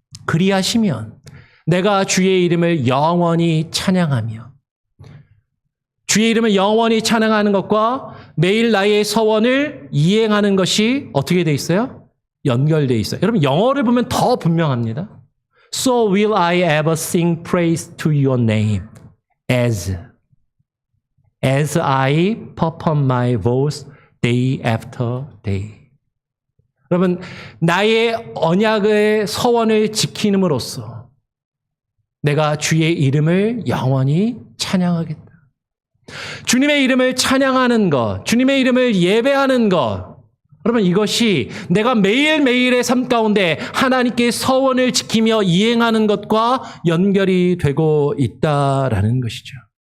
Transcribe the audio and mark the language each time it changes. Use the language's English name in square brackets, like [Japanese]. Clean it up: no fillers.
[Korean] 그리하시면 내가 주의 이름을 영원히 찬양하며 주의 이름을 영원히 찬양하는 것과 매일 나의 서원을 이행하는 것이 어떻게 돼 있어요? 연결돼 있어요. 여러분 영어를 보면 더 분명합니다. [English] So will I ever sing praise to your name as I perform my vows day after day. [Korean] 여러분 나의 언약의 서원을 지킴으로써 내가 주의 이름을 영원히 찬양하겠다. 주님의 이름을 찬양하는 것, 주님의 이름을 예배하는 것, 여러분 이것이 내가 매일매일의 삶 가운데 하나님께 서원을 지키며 이행하는 것과 연결이 되고 있다라는 것이죠.